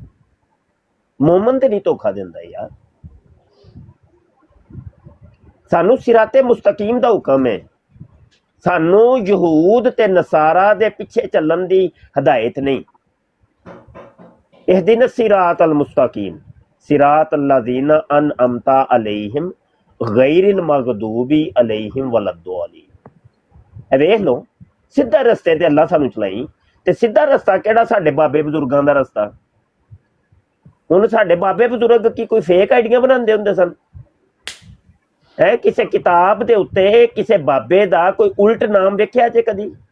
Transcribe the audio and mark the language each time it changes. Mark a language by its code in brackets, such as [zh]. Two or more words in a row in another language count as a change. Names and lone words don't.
[pa] ਮੋਮਨ ਤੇ ਨਹੀਂ ਧੋਖਾ ਦਿੰਦਾ ਯਾਰ। ਸਾਨੂੰ [ar] صراط مستقيم [pa] ਦਾ ਹੁਕਮ ਹੈ, ਸਾਨੂੰ ਯਹੂਦ ਤੇ ਨਸਾਰਾ ਦੇ ਪਿੱਛੇ ਚੱਲਣ ਦੀ ਹਦਾਇਤ ਨਹੀਂ। [ar] اهدنا الصراط المستقيم صراط الذين أنعمت عليهم غير المغضوب عليهم ولا الضالين. [pa] ਵੇਖ ਲਓ, ਸਿੱਧਾ ਰਸਤੇ ਤੇ ਅੱਲਾ ਸਾਨੂੰ ਚਲਾਈ। ਤੇ ਸਿੱਧਾ ਰਸਤਾ ਕਿਹੜਾ? ਸਾਡੇ ਬਾਬੇ ਬਜ਼ੁਰਗਾਂ ਦਾ ਰਸਤਾ। ਹੁਣ ਸਾਡੇ ਬਾਬੇ ਬਜ਼ੁਰਗ ਕੀ ਕੋਈ [en] fake IDs [pa] ਬਣਾਉਂਦੇ ਹੁੰਦੇ ਸਨ? ਹੈ ਕਿਸੇ ਕਿਤਾਬ ਦੇ ਉੱਤੇ ਕਿਸੇ ਬਾਬੇ ਦਾ ਕੋਈ ਉਲਟ ਨਾਮ ਵੇਖਿਆ ਜੇ ਕਦੀ?